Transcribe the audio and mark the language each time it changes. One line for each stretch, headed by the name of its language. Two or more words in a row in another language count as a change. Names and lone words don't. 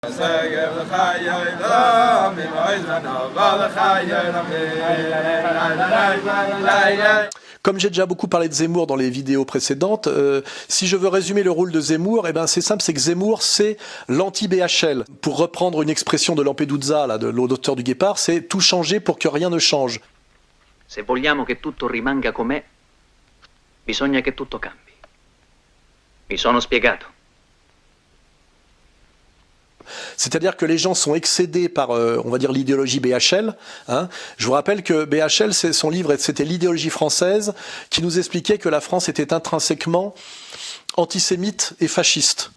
French: Comme j'ai déjà beaucoup parlé de Zemmour dans les vidéos précédentes, si je veux résumer le rôle de Zemmour, eh ben c'est simple, c'est que Zemmour, c'est l'anti-BHL. Pour reprendre une expression de Lampedusa, là, de l'auteur du Guépard, c'est tout changer pour que rien ne change.
Italian: Se vogliamo che tutto rimanga com'è, bisogna che tutto cambi. Mi sono spiegato.
French: C'est-à-dire que les gens sont excédés par, on va dire, l'idéologie BHL. Hein. Je vous rappelle que BHL, son livre, c'était l'idéologie française qui nous expliquait que la France était intrinsèquement antisémite et fasciste.